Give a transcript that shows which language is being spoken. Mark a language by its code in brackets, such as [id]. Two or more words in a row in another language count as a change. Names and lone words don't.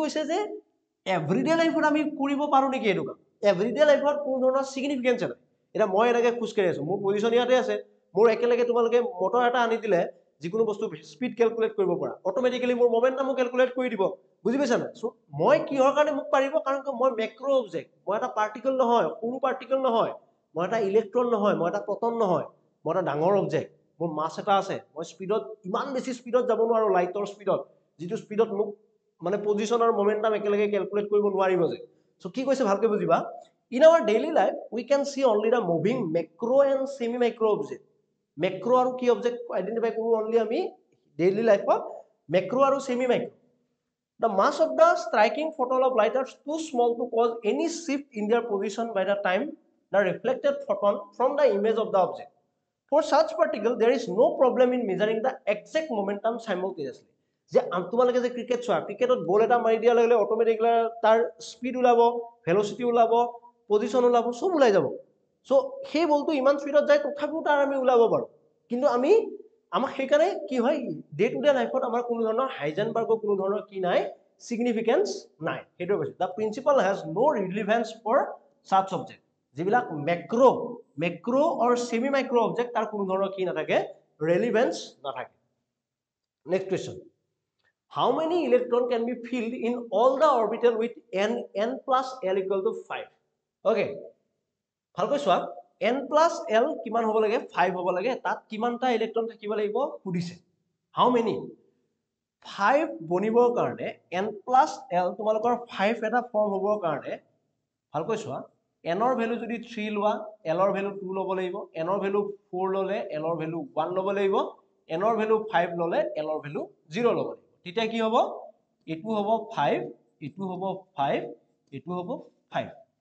[as] কৈছে যে [en] everyday lifeত [as] আমি কৰিব পাৰো নেকি এটো কাম [en] everyday lifeত [as] কোনো ধৰণৰ সিগনিফিকেন্স নাই এটা মই এনেকে খুজ কৰি আছো মোৰ পজিশন ইয়াতে আছে মোৰ একেলগে তোমালোকে মটৰ এটা আনি দিলে যিকোনো বস্তু [en] speed calculate [as] কৰিব পৰা অটোমেটিক্যালি মোৰ মোমেন্টামো ক্যালকুলেট কৰি দিব বুজি পাইছা না সো মই কিহৰ কাৰণে মোক পাৰিব কাৰণ মই [en] macro object [as] মই এটা পাৰ্টিকল নহয় সৰু পাৰ্টিকল নহয় মই এটা ইলেক্ট্ৰন নহয় মই এটা প্ৰটন নহয় মই এটা ডাঙৰ অবজেক্ট মোৰ মাস এটা আছে মই স্পিডত ইমান বেছি স্পিডত যাব নোৱাৰো লাইটৰ স্পিডত যেটো স্পিডত মোক মানে পজিশন আৰু মোমেন্টাম একেলগে ক্যালকুলেট কৰিব নোৱাৰিব যে সো কি কৈছে ভালকে বুজিবা [en] in our daily life we can see only the moving macro and semi micro object macro [as] আৰু কি [en] object identify কৰো only আমি daily life macro আৰু semi micro the mass of the striking photon of light are too small to cause any shift in their position by the time the reflected photon from the image of the object for such particle there is no problem in measuring the exact momentum simultaneously [as] যে তোমালোকে যে ক্রিকেট চোৱা ক্রিকেটত বল এটা মাৰি দিয়া লাগিলে অটোমেটিক্যালি তাৰ স্পিড ওলাব ভেলোসিটি ওলাব পজিশন ওলাব সব ওলাই যাব সো সেই বলটো ইমান স্পিডত যায় তথাপিও তাৰ আমি ওলাব পাৰো কিন্তু আমি আমাৰ সেইকাৰণে কি হয় [en] day to day lifeত [as] আমাৰ কোনো ধৰণৰ হাইজেনবাৰ্গৰ কোনো ধৰণৰ কি নাই সিগনিফিকেন্স নাই হেটো কৈছে [en] the principle has no relevance for such object [as] যিবিলাক [en] macro or semi micro object [as] তাৰ কোনো ধৰণৰ কি নাথাকে ৰিলেভেন্স নাথাকে [en] next question how many electron can be filled in all the orbital with n plus l equal to 5 okay [as] ভালকৈ চোৱা [en] n plus l [as] কিমান হ'ব লাগে 5 হ'ব লাগে তাত কিমানটা ইলেক্ট্ৰন থাকিব লাগিব সুধিছে [en] how many [as] 5 বনিবৰ কাৰণে [en] n plus l [as] তোমালোকৰ 5 এটা ফৰ্ম হ'বৰ কাৰণে ভালকৈ চোৱা n ৰ ভ্যালু যদি 3 লোৱা l ৰ ভ্যালু 2 ল'ব লাগিব n ৰ ভ্যালু 4 ল'লে l ৰ ভ্যালু 1 ল'ব লাগিব n ৰ ভ্যালু 5 ল'লে l ৰ ভ্যালু 0 ল'ব লাগিব তেতিয়া কি হ'ব এটু হ'ব 5 এটু হ'ব 5 এটু হ'ব 5